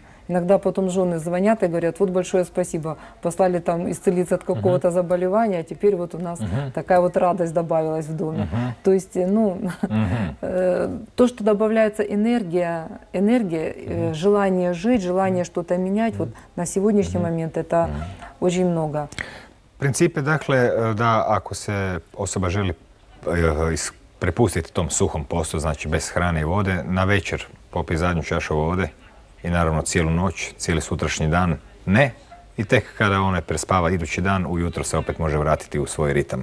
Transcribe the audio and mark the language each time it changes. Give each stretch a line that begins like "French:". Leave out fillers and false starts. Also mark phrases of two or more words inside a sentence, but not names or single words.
Russian: Иногда потом жены звонят и говорят, вот большое спасибо, послали там исцелиться от какого-то заболевания, а теперь вот у нас такая вот радость добавилась в доме. То есть, то, что добавляется энергия, желание жить, желание что-то менять, вот на сегодняшний момент это очень много.
Croatian: Princip je dakle da ako se osoba želi prepustiti tom suhom postu, znači bez hrane i vode, na večer popije zadnju čašu vode i naravno cijelu noć, cijeli sutrašnji dan ne. I tek kada ona prespava idući dan, ujutro se opet može vratiti u svoj ritam.